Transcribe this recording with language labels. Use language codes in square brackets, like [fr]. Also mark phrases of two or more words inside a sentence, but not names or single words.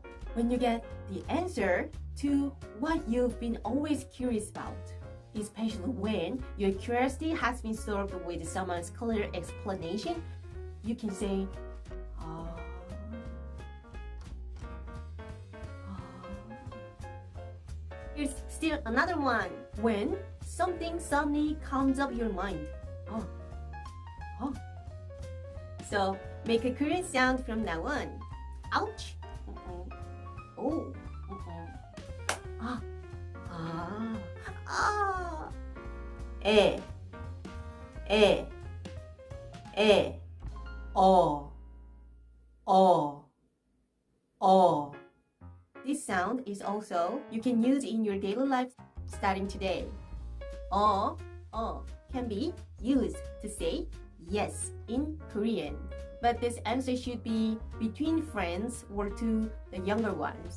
[en] When you get the answer to what you've been always curious about, especially when your curiosity has been solved with someone's clear explanation, you can say, Here's still another one. When something suddenly comes up your mind. So make a Korean sound from now on. Ouch. Oh. Ah. Ah. Ah. E. E. E. O. O. O. This sound is also you can use in your daily life starting today. Can be used to say yes in Korean. But this answer should be between friends or to the younger ones.